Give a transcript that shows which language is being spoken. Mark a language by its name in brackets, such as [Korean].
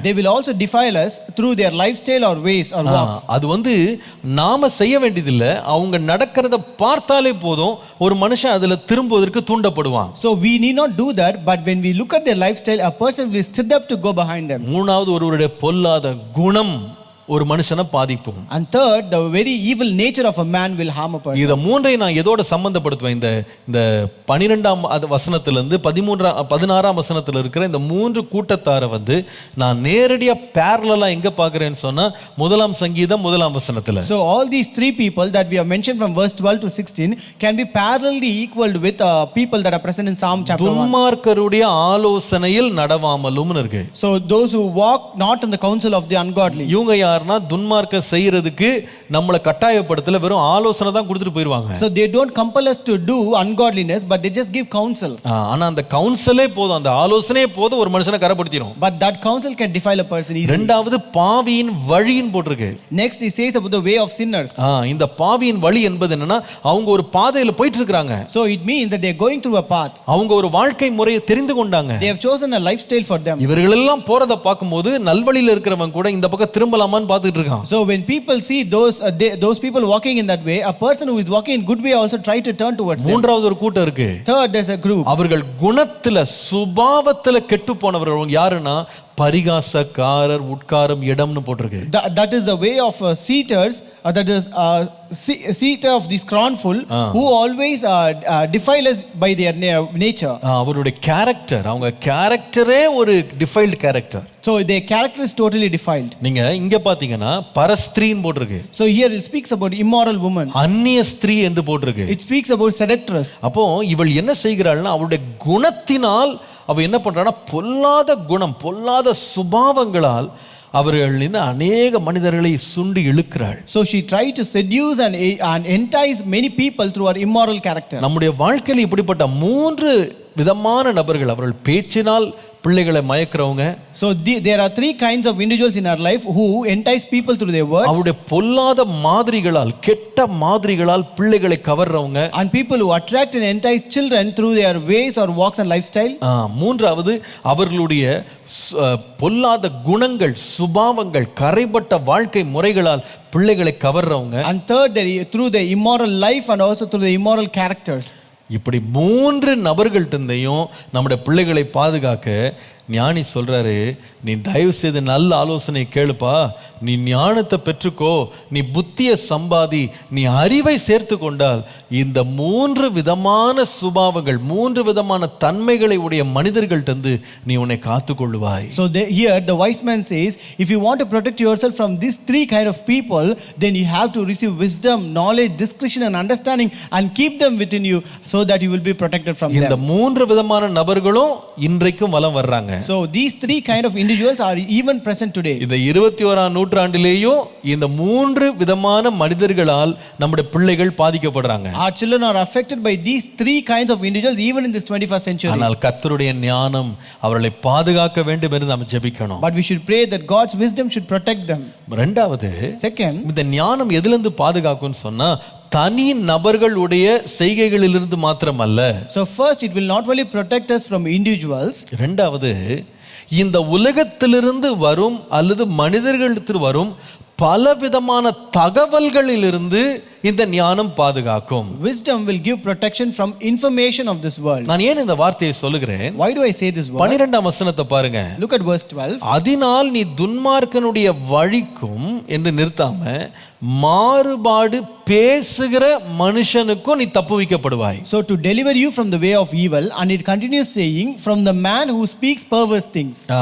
[English] They will also defile us through their lifestyle or ways or walks. [Tamil] அது நாம செய்ய வேண்டியதில்லை, அவங்க நடக்கிறத பார்த்தாலே போதும் ஒரு மனுஷன் அதுல திரும்புவதற்கு தூண்டப்படுவான். [English] So we need not do that, but when we look at their lifestyle, a person will stood up to go behind them. [Tamil] மூணாவது, ஒருவருடைய பொல்லாத குணம் ஒரு மனுஷனை பாதிக்கும். [English] And third, the very evil nature of a man will harm a person. [Tamil] இத மூன்றையும் நான் எதோட சம்பந்தப்படுத்துவேன், இந்த 12ஆம் வசனத்திலிருந்து 16ஆம் வசனத்துல இருக்கிற இந்த மூன்று கூட்டத்தாரை நான் நேரடியா parallel எங்க பார்க்கிறேன்னு சொன்னா முதலாம் சங்கீதம் 1ஆம் வசனத்துல. [English] So all these 3 people that we have mentioned from verse 12 to 16 can be parallelly equaled with people that are present in Psalm chapter 1. [Tamil] துன்மார்க்கருடைய ஆலோசனையில் நடவாமலும் இருக்கு. [English] So those who walk not in the counsel of the ungodly. [Tamil] இவங்க துன்மார்க்க செய்யறதுக்கு நம்மள கட்டாயப்படுத்தல, வெறும் ஆலோசனை தான் கொடுத்துட்டு போயிடுவாங்க. [English] So they don't compel us to do ungodliness, but they just give counsel. [Tamil] ஆனா அந்த கவுன்சிலே போதும், அந்த ஆலோசனையே போதும் ஒரு மனுஷனை கரப்படுத்திடும். [English] But that counsel can defile a person easily. [Tamil] இரண்டாவது, பாவியின் வழியின் போட்டுருக்கு. [English] Next he says about the way of sinners. [Tamil] இந்த பாவியின் வழி என்பது என்னன்னா, அவங்க ஒரு பாதையில போயிட்டு இருக்காங்க. [English] So it means that they are going through a path. [Tamil] அவங்க ஒரு வாழ்க்கை முறையை தெரிந்து கொண்டாங்க. [English] They have chosen a lifestyle for them. [Tamil] இவர்கள் எல்லாம் போறத பார்க்கும்போது நல்வழியில இருக்கிறவங்க கூட இந்த பக்கம் திரும்பலாமா பார்த்துட்டு இருக்கான். [English] So when people see those people walking in that way, a person who is walking in good way also try to turn towards them. [Tamil] மூன்றாவது ஒரு கூட்டம் இருக்கு. [English] Third, there's a group. [Tamil] அவர்கள் குணத்துல சுபாவத்துல கெட்டு போனவர்கள் யாருன்னா, பரிகாசக்காரர், உட்காரும் இடம்னு போட்டிருக்கு. [English] That is the way of seaters, that is seater of the scornful, who always defile us by their nature. [Tamil] அவருடைய கேரக்டர், அவங்க கேரக்டரே ஒரு defiled character. [English] So their character is totally defiled. [Tamil] நீங்க இங்க பாத்தீங்கன்னா பரஸ்திரீன்னு போட்டிருக்கு. [English] So here it speaks about immoral woman. [Tamil] அந்நிய ஸ்திரீ என்று போட்டிருக்கு. [English] It speaks about seductress. [Tamil] அப்போ இவள் என்ன செய்கிறாள்னா, அவளுடைய குணத்தினால் அவ என்ன பண்றான்னா, பொல்லாத குணம், பொல்லாத சுபாவங்களால் அவர்கள் அநேக மனிதர்களை சுண்டி இழுக்கிறாள். [English] So she tried to seduce and entice many people through her immoral character. [Tamil] நம்முடைய வாழ்க்கையில் இப்படிப்பட்ட 3 விதமான நபர்கள், அவர்கள் பேச்சினால் பிள்ளைகளை மயக்கிறவங்க. [English] So there are 3 kinds of individuals in our life who entice people through their words. [Tamil] அவருடைய பொல்லாத மாதிரிகளால், கெட்ட மாதிரிகளால் பிள்ளைகளை கவர்றவங்க. [English] And people who attract and entice children through their ways or walks and lifestyle. [Tamil] மூன்றாவது, அவர்களுடைய பொல்லாத குணங்கள், சுபாவங்கள், கரைபட்ட வாழ்க்கை முறைகளால் பிள்ளைகளை கவர்றவங்க. [English] And third, through the immoral life and also through the immoral characters. [Tamil] இப்படி 3 நபர்கள்ட்டயும் நம்முடைய பிள்ளைகளை பாதுகாக்க ஞானி சொல்றாரு, நீ தயவு செய்து நல்ல ஆலோசனை கேளுப்பா, நீ ஞானத்தை பெற்றுக்கோ, நீ புத்தியை சம்பாதி, நீ அறிவை சேர்த்து கொண்டால் இந்த 3 விதமான சுபாவங்கள், 3 விதமான தன்மைகளை உடைய மனிதர்கள்ட்ட நீ உன்னை காத்துக்கொள்வாய். [English] So here the wise man says, if you want to protect yourself from these 3 kind of people, then you have to receive wisdom, knowledge, discretion and understanding and keep them within you so that you will be protected from them. [Tamil] இந்த 3 விதமான நபர்களும் இன்றைக்கும் வலம் வர்றாங்க. [English] So these 3 kind of individuals are even present today. [Tamil] இந்த 21ஆம் நூற்றாண்டிலேயும் இந்த 3 விதமான மனிதர்களால் நம்முடைய பிள்ளைகள் பாதிக்கப்படுறாங்க. [English] Our children are affected by these 3 kinds of individuals even in this 21st century. [Tamil] ஆனால் கர்த்தருடைய ஞானம் அவர்களை பாதுகாக்க வேண்டும் என்று நாம் ஜெபிக்கணும். [English] But we should pray that God's wisdom should protect them. [Tamil] இரண்டாவது, [English] Second, [Tamil] இந்த ஞானம் எதிலிருந்து பாதுகாக்கும்னு சொன்னா, தனி நபர்களுடைய செய்கைகளிலிருந்து மாத்திரமல்ல. [English] So first it will not only protect us from individuals. [Tamil] இரண்டாவது, இந்த உலகத்திலிருந்து வரும் அல்லது மனிதர்களிடத்தில் வரும் பலவிதமான தகவல்களிலிருந்து இந்த ஞானம் பாதுகாக்கும். [English] Wisdom will give protection from information of this world. [Tamil] நான் ஏன் இந்த வார்த்தையை சொல்லுகிறேன்? [English] Why do I say this word? [Tamil] 12ஆம் வசனத்தை பாருங்க. [English] Look at verse 12. [Tamil] அதனால் நீ துன்மார்க்கனுடைய வழிக்கும் என்று நிறுத்தாம மாறுபாடு பேசுகிற மனுஷனுக்கும் நீ தப்புவிக்கப்படுவாய். [English] So to deliver you from the way of evil, and it continues saying, from the man who speaks perverse things.